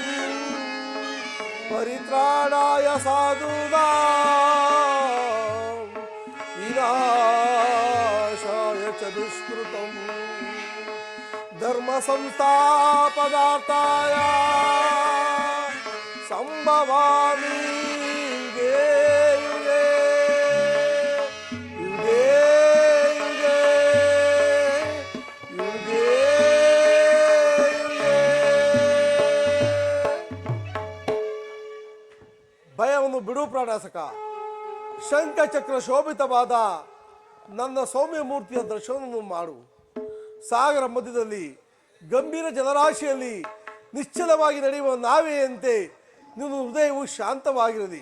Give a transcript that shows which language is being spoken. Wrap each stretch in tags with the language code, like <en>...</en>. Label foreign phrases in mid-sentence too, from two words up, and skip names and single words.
<sa>ಪರಿತ್ರಾಣಾಯ ಸಾಧೂನಾಂ ವಿನಾಶಾಯ ಚ ದುಷ್ಕೃತಂ ಧರ್ಮ ಸಂಸ್ಥಾಪನಾರ್ಥಾಯ ಸಂಭವಾಮಿ ಯುಗೇ ಯುಗೇ ಯುಗೇ ಯುಗೇ ಯುಗೇ.</sa> <kn>ಭಯವನ್ನು ಬಿಡು ಪ್ರಾಣಾಸಕ. ಶಂಖಚಕ್ರ ಶೋಭಿತವಾದ ನನ್ನ ಸೌಮ್ಯ ಮೂರ್ತಿಯ ದರ್ಶನವನ್ನು ಮಾಡು. ಸಾಗರ ಮಧ್ಯದಲ್ಲಿ ಗಂಭೀರ ಜಲರಾಶಿಯಲ್ಲಿ ನಿಶ್ಚಲವಾಗಿ ನಡೆಯುವ ನಾವೆಯಂತೆ ನಿನ್ನ ಹೃದಯವು ಶಾಂತವಾಗಿರಲಿ.</kn>